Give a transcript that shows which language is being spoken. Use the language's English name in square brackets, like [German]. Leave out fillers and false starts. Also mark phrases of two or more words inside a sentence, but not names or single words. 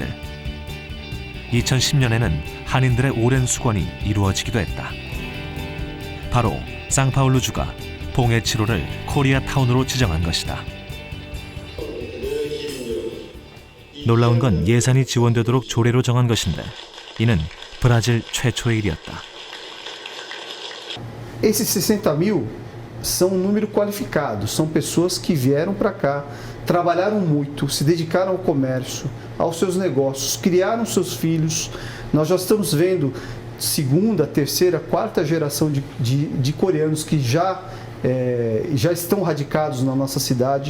[Korean] 2010년에는 한인들의 오랜 수건이 이루어지기도 했다. 바로 상파울루주가 봉해치로를 코리아타운으로 지정한 것이다. 놀라운 건 예산이 지원되도록 조례로 정한 것인데 이는 브라질 최초의 일이었다. [Portuguese] Esses 60.000 são um número qualificado, são pessoas que vieram para cá, trabalharam muito, se dedicaram ao comércio, aos seus negócios, criaram seus filhos. Nós já estamos vendo segunda, terceira, quarta geração de coreanos que já estão radicados na nossa cidade.